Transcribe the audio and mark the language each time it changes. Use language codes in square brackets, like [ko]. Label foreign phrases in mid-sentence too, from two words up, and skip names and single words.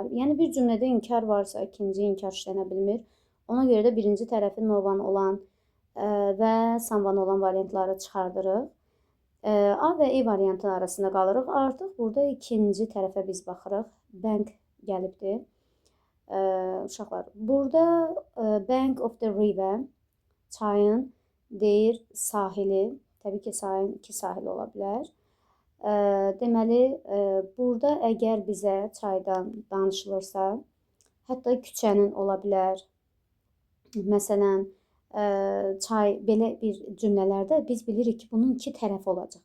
[az] Yəni, bir cümlədə inkar varsa, ikinci inkar işlənə bilmir. Ona görə də birinci tərəfi no-van olan və some-van olan variantları çıxardırıq. A və E variantı arasında qalırıq. Artıq burada ikinci tərəfə biz baxırıq. Bank gəlibdir. Uşaqlar, burada [en] bank of the river, [az] çayın deyir sahili. Təbii ki, çayın iki sahili ola bilər. Deməli, burada əgər bizə çaydan danışılırsa, hətta küçənin ola bilər. Məsələn, çay belə bir cümlələrdə biz bilirik ki, bunun iki tərəfi olacaq.